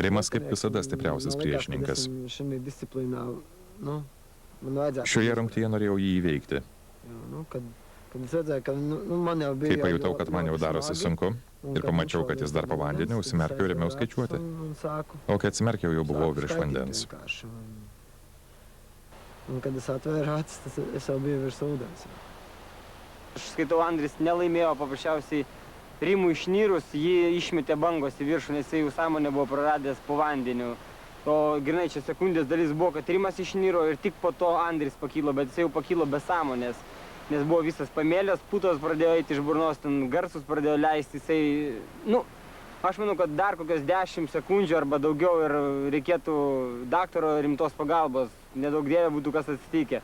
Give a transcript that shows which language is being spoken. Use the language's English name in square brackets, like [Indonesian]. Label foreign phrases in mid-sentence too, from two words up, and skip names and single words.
[Lithuanian] Rimas kaip visada stipriausias priešininkas. Šioje rungtyje norėjau jį įveikti. Kai pajutau, kad man jau darosi sunku ir pamačiau, kad jis dar po vandeniu, užsimerkiau ir ėmiau skaičiuoti. O kai atsimerkiau, jau buvau virš vandens. [Latvian] Kad jis atvēra acis, es jau biju virs ūdens. [Lithuanian] Aš skaitau, Andris nelaimėjo paprasčiausiai Rimui išnyrus, jį išmetė bangos į viršų, nes jis jau sąmonę buvo praradęs po vandeniu. O grinai čia sekundės dalis buvo, kad Rimas išnyro ir tik po to Andris pakilo, bet jis jau pakilo be sąmonės. Nes buvo visas pamėlės, putos pradėjo eiti iš burnos, ten garsus pradėjo leisti, jisai, aš manau, kad dar kokios 10 sekundžių arba daugiau ir reikėtų daktaro rimtos pagalbos, nedaug dievė būtų kas atsitikę.